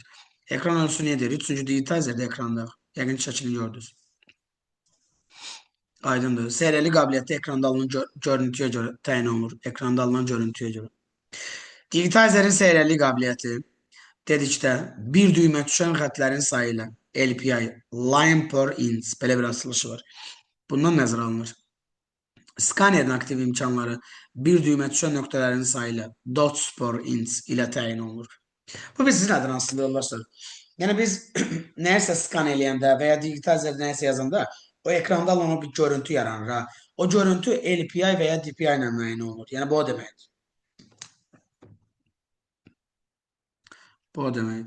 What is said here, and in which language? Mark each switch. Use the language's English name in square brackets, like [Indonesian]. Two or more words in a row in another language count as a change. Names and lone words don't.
[Azerbaijani] Ekran ölçüsü niyə deyirik? Çünki digitizerdə ekranda, yəqin şəklini gördünüz. Aydındır. Seriallik qabiliyyəti ekranda alınan görüntüyə görə təyin olunur. Ekranda alınan görüntüyə görə. Digitizerin seriallik qabiliyyəti dedikdə bir düymə düşən xətlərin sayı ilə LPI, [English] line per inch, [Azerbaijani] belə bir açılışı var. Bundan nəzərə alınır. Skanerin aktiv imkanları bir düymə düşən nöqtələrin sayı ilə [English] dots per inch [Azerbaijani] ilə təyin olunur. Bu biz sizin adına aslında yoldaşlar. Yəni biz nəyəsə skan eləyəndə və ya digitizer nəyəsə yazanda o ekranda alınan bir görüntü yaranır. Ha. O görüntü LPI və ya DPI ilə müəyyən olunur. Yəni bu o deməkdir. Bu o deməkdir.